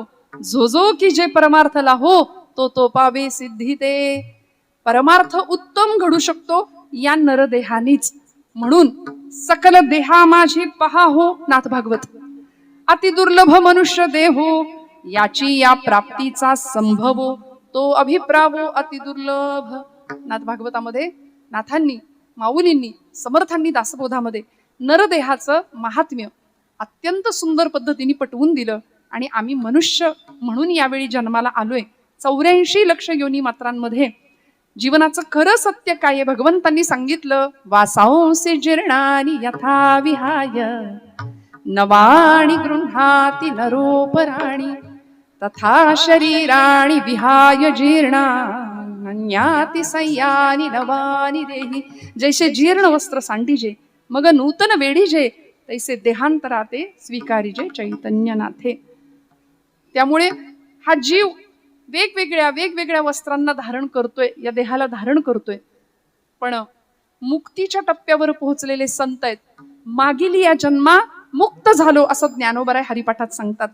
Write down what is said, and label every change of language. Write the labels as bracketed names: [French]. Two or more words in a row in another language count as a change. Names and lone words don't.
[Marathi] जो जो की जे परमार्थला हो, तो पावे सिद्धी ते. परमार्थ उत्तम घडू शकतो या नरदेहानीच. म्हणून सकल देहा माझी पहा हो नाथ भागवत. अति दुर्लभ मनुष्य देहो, याची या प्राप्तीचा संभव तो अभिप्रावो अति दुर्लभ. नाथ भागवतामध्ये नाथांनी, माऊलींनी, समर्थांनी दासबोधामध्ये नरदेहाचं महात्म्य अत्यंत सुंदर पद्धतीने पटवून दिलं. आणि आम्ही मनुष्य म्हणून यावेळी जन्माला आलोय. 84 लक्ष योनी मात्रांमध्ये जीवनाचं खरं सत्य काय भगवंतांनी सांगितलं. [Sanskrit] वासांसी जीर्णानि यथा विहाय नवाणी गृह्णाति नरोपराणि, तथा शरीराणि विहाय जीर्णान्याति संयानि नवानि देहि. [Marathi] जैसे जीर्ण वस्त्र सांडीजे मग नूतन वेढीजे, तैसे देहांतराते स्वीकारिजे चैतन्यनाथे. त्यामुळे हा जीव वेगवेगळ्या वस्त्रांना धारण करतोय, या देहाला धारण करतोय. पण मुक्तीच्या टप्प्यावर पोहोचलेले संत आहेत. मागील या जन्मा मुक्त झालो असं ज्ञानोबराय हरिपाठात सांगतात.